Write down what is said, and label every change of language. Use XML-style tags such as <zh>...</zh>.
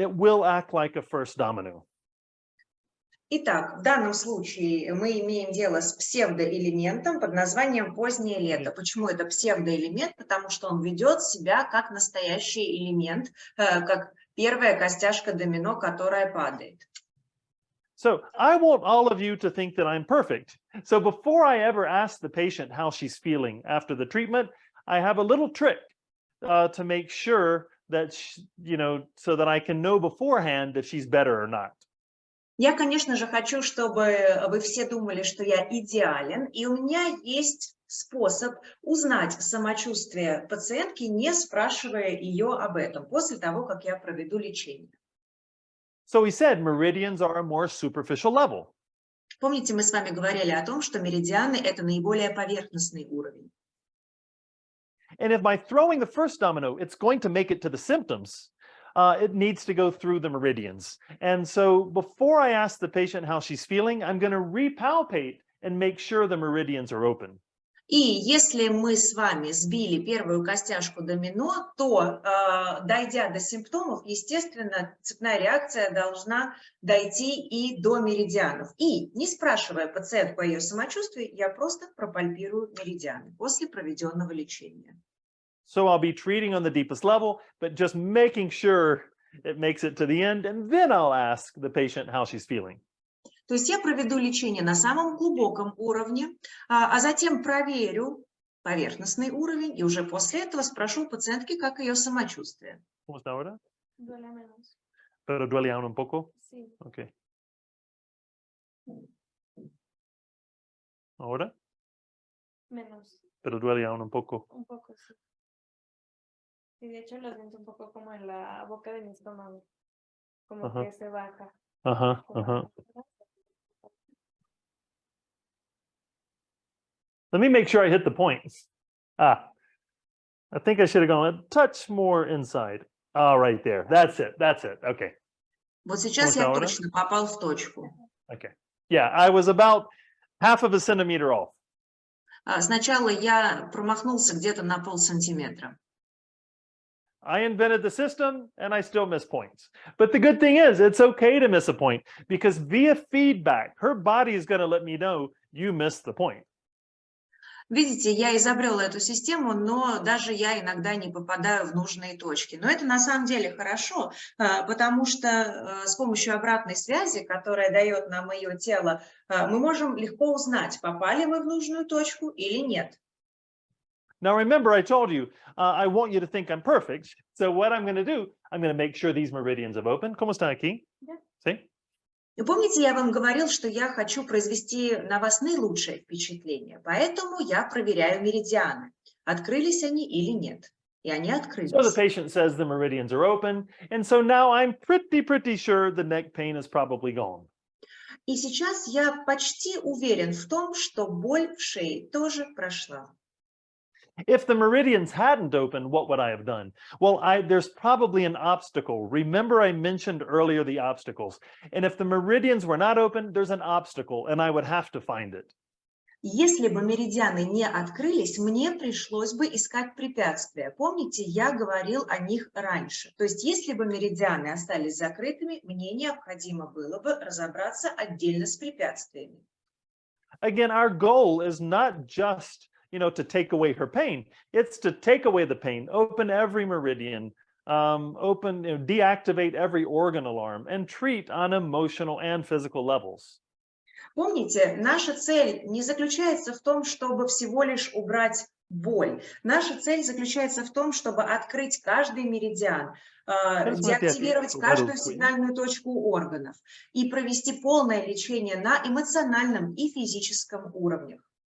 <en>It will act like a first domino.</en> <ru>Итак, в данном случае мы имеем дело с псевдоэлементом под названием позднее лето. Почему это псевдоэлемент? Потому что он ведет себя как настоящий элемент, как первая костяшка домино, которая падает.</ru> <en>So I want all of you to think that I'm perfect. So before I ever ask the patient how she's feeling after the treatment, I have a little trick to make sure that, so that I can know beforehand if she's better or not.</en> <ru>Я, конечно же, хочу, чтобы вы все думали, что я идеален, и у меня есть способ узнать самочувствие пациентки, не спрашивая ее об этом, после того, как я проведу лечение.</ru> <en>So we said meridians are a more superficial level.</en> <ru>Помните, мы с вами говорили о том, что меридианы – это наиболее поверхностный уровень.</ru> <en>And if by throwing the first domino, it's going to make it to the symptoms, it needs to go through the meridians. And so before I ask the patient how she's feeling, I'm going to repalpate and make sure the meridians are open.</en> <ru>И если мы с вами сбили первую костяшку домино, то, дойдя до симптомов, естественно, цепная реакция должна дойти и до меридианов. И, не спрашивая пациентку о ее самочувствии, я просто пропальпирую меридианы после проведенного лечения.</ru> <en>So I'll be treating on the deepest level, but just making sure it makes it to the end, and then I'll ask the patient how she's feeling.</en> <ru>То есть я проведу лечение на самом глубоком уровне, а затем проверю поверхностный уровень, и уже после этого спрошу у пациентки, как ее самочувствие.</ru> <es>¿Cómo está ahora? Duele menos. ¿Pero duele aún un poco? Sí. Okay. ¿Ahora? Menos. Pero duele aún un poco. Un poco, sí. Y de hecho lo siento un poco como en la boca de mi estómago. Como que se baja. Ajá, ajá.</es> <en>Let me make sure I hit the point. I think I should have gone a touch more inside. Right there. That's it. That's it. Okay.</en> <ru>Вот сейчас я точно попал в точку.</ru> <en>Okay. Yeah, I was about half of a centimeter off.</en> <ru>Сначала я промахнулся где-то на полсантиметра.</ru> <en>I invented the system and I still miss points. But the good thing is it's okay to miss a point because via feedback, her body is going to let me know you missed the point.</en> <ru>Видите, я изобрел эту систему, но даже я иногда не попадаю в нужные точки. Но это на самом деле хорошо, потому что с помощью обратной связи, которая дает нам ее тело, мы можем легко узнать, попали мы в нужную точку или нет.</ru> <en>Now, remember, I told you, I want you to think I'm perfect. So what I'm going to do, I'm going to make sure these meridians have opened.</en> <es>¿Cómo está aquí?</es> <en>Yeah.</en> <es>¿Sí?</es> <ru>И помните, я вам говорил, что я хочу произвести на вас наилучшее впечатление, поэтому я проверяю меридианы, открылись они или нет. И они открылись.</ru> <en>So the patient says the meridians are open, and so now I'm pretty sure the neck pain is probably gone.</en> <ru>И сейчас я почти уверен в том, что боль в шее тоже прошла.</ru> <en>If the meridians hadn't opened, what would I have done? Well, there's probably an obstacle. Remember, I mentioned earlier the obstacles. And if the meridians were not open, there's an obstacle, and I would have to find it.</en> <ru>Если бы меридианы не открылись, мне пришлось бы искать препятствия. Помните, я говорил о них раньше. То есть, если бы меридианы остались закрытыми, мне необходимо было бы разобраться отдельно с препятствиями.</ru> <en>Again, our goal is not just to take away her pain. It's to take away the pain, open every meridian, deactivate every organ alarm, and treat on emotional and physical levels.</en> <ru>Помните, наша цель не заключается в том, чтобы всего лишь убрать боль. Наша цель заключается в том, чтобы открыть каждый меридиан, деактивировать каждую сигнальную точку органов и провести полное лечение на эмоциональном и физическом уровнях.</ru>